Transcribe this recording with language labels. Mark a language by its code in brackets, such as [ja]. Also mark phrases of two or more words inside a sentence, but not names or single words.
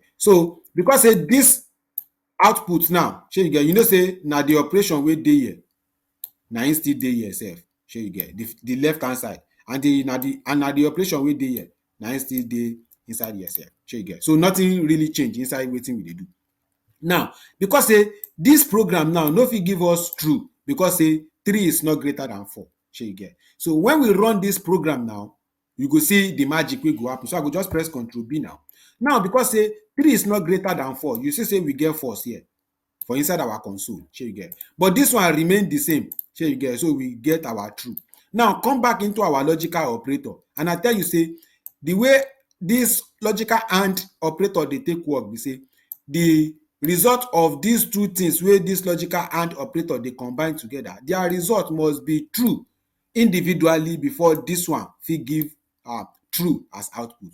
[pcm] So because say this output now, shey you get, you know say na the operation wey dey here na im still dey here sef, shey you get, the left hand side, and na the operation wey dey here na im still dey inside here sef, shey you get. So nothing really change inside wetin we dey do. Now because say this program now no fit give us true because say 3 is not greater than 4, shey you get. So when we run this program now, you go see the magic wey go happen. So I go just press Ctrl B now. Now because say 3 is not greater than 4, you see say we get false here for inside our console, shey you get. But this one remain the same, shey you get, so we get our true. Now come back into our logical operator, and I tell you say the way this logical and operator dey take work be say the result of these two things wey this logical and operator dey combine together, their result must be true individually before this one fit give true as output.